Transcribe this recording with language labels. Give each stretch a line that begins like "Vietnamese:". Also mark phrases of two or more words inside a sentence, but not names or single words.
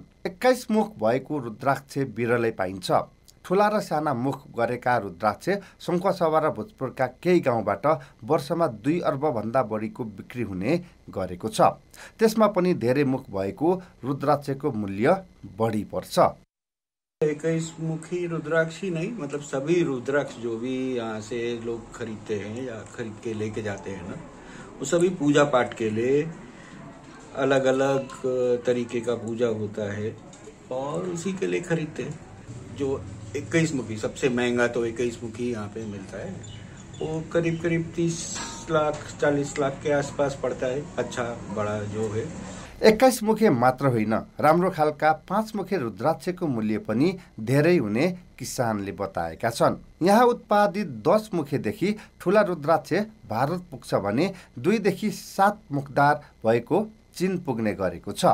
Nepali: 21 मुख भएको रुद्राक्ष बिरलै पाइन्छ। ठुला र साना मुख गरेका रुद्राक्ष सङ्खुवासभा र भोजपुरका केही गाउँबाट वर्षमा 2 अर्बभन्दा बढीको बिक्री हुने गरेको छ। त्यसमा पनि धेरै मुख भएको रुद्राक्षको मूल्य बढी पर्छ।
Hindi: 21 मुखी रुद्राक्ष ही नहीं, मतलब सभी रुद्राक्ष जो भी यहाँ से लोग खरीदते हैं या खरीद के लेके जाते हैं ना, वो सभी पूजा पाठ के लिए अलग अलग तरीके का पूजा होता है और उसी के लिए खरीदते हैं। जो 21 मुखी सबसे महंगा तो 21 मुखी यहाँ पे मिलता है, वो करीब 30 लाख 40 लाख के आसपास पड़ता है। अच्छा बड़ा जो है
Nepali: 21 मुखे मात्र होइन, राम्रो खालका 5 मुखे रुद्राक्षको मूल्य पनि धेरै हुने किसानले बताएका छन्। यहाँ उत्पादित 10 मुखेदेखि ठुला रुद्राक्ष भारत पुग्छ भने 2 देखि 7 मुखदार भएको चीन पुग्ने गरेको छ।